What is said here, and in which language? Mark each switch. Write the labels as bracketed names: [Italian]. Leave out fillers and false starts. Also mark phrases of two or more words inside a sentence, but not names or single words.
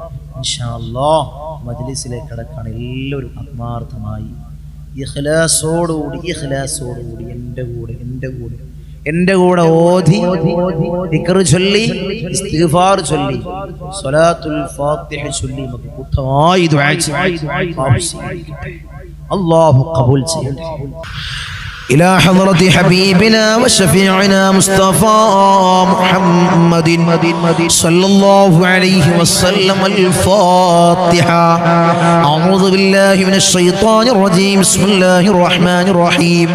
[Arabic] إن شاء الله [Malayalam] മജ്ലിസിലേക്ക് കടക്കാൻ എല്ലാവരും ആത്മാർത്ഥമായി ഇഖ്ലാസോടുകൂടി എൻ്റെ കൂടെ ഓതി ദിക്ർ ചൊല്ലി ഇസ്തിഗ്ഫാർ ചൊല്ലി [Arabic] صلاة الفاتحة [Malayalam] ചൊല്ലി നമുക്ക് കൂട്ടമായി ദുആ ചെയ്യട്ടെ. അല്ലാഹു ഖബൂൽ ചെയ്യട്ടെ. [Arabic] إلى حضرة حبيبنا وشفيعنا مصطفى محمد صلى الله عليه وسلم الفاتحة. أعوذ بالله من الشيطان الرجيم. بسم الله الرحمن الرحيم.